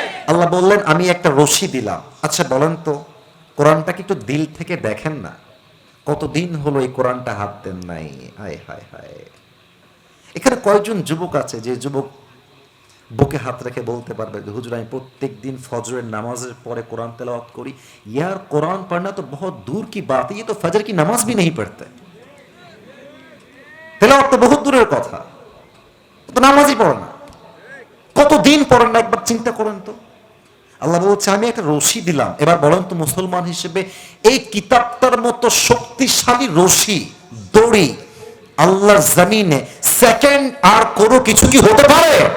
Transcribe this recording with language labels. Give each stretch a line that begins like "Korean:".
Bangla: আল্লাহ বললেন আমি একটা রশি দিলাম। আচ্ছা বলেন তো, কোরআনটাকে একটু দিল থেকে দেখেন না। কতদিন হলো এই কোরআনটা হাত দেন নাই। হায় হায় হায়। এখানে কয়েকজন যুবক আছে যে যুবক বুকে হাত রেখে বলতে পারবে যে হুজুর আমি প্রত্যেক দিন ফজরের নামাজের পরে কোরআন তেলাওয়াত করি।
Hindi: यार कुरान पढ़ना तो बहुत दूर की बात है, ये तो फजर की नमाज भी नहीं पढ़ते।
Bangla: তেলাওয়াত তো বহুত দূরের কথা, তো নামাজই পড়ে না, কতদিন পড়েন না একবার চিন্তা করেন তো। আল্লাহ বলছে আমি একটা রশি দিলাম। এবার বলেন তো মুসলমান হিসেবে এই কিতাবটার মতো শক্তিশালী রশি, দড়ি আল্লাহর জমিনে সেকেন্ড আর কোনো কিছু কি হতে পারে?